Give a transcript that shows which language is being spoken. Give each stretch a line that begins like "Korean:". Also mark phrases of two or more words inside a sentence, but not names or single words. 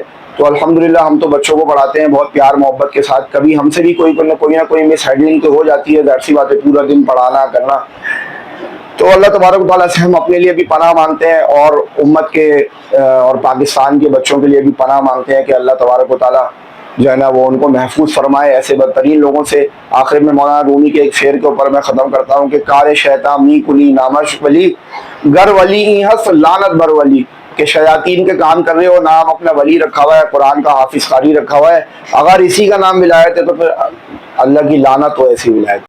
Urdu: تو الحمدللہ ہم تو بچوں کو پڑھاتے ہیں بہت پیار محبت کے ساتھ، کبھی ہم سے بھی کوئی نہ کوئی مس ہینڈلنگ تو ہو جاتی ہے، ظاہر سی بات ہے، پورا دن پڑھانا کرنا۔ تو
Arabic: اللہ تبارک و تعالیٰ
Urdu: سے ہم اپنے لیے بھی پناہ مانگتے ہیں، اور امت کے اور پاکستان کے بچوں کے لیے بھی پناہ مانگتے ہیں کہ
Arabic: اللہ تبارک و تعالیٰ
Urdu: جو ہے نا وہ ان کو محفوظ فرمائے ایسے بدترین لوگوں سے۔ آخر میں مولانا رومی کے ایک شعر کے اوپر میں ختم کرتا ہوں کہ
Persian: کار شیطان می کلی نامش ولی گر ولی ای ہس لعنت بر ولی،
Urdu: کہ شیاطین کے کام کر رہے ہو، نام اپنا ولی رکھا ہوا ہے، قرآن کا حافظ قاری رکھا ہوا ہے، اگر اسی کا نام ولایت ہے تو پھر اللہ کی لعنت ہو ایسی ولایت۔